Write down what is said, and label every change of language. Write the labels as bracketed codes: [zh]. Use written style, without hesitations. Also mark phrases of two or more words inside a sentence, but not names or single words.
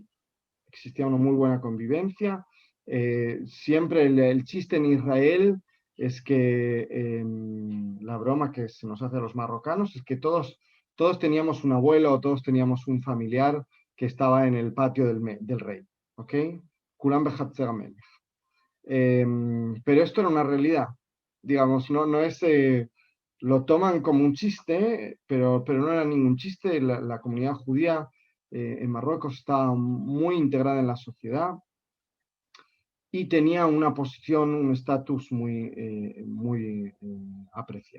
[es] Existía una muy buena convivencia. Siempre el chiste en Israel es que la broma que se nos hace a los marrocanos es que todos teníamos un abuelo o todos teníamos un familiar que estaba en el patio del rey. ¿Ok? [he] כולם בחצר המלך. [es] Pero esto era una realidad. Digamos, no es... lo toman como un chiste, pero no era ningún chiste. La comunidad judía en Marruecos estaba muy integrada en la sociedad y tenía una posición, un estatus muy apreciado.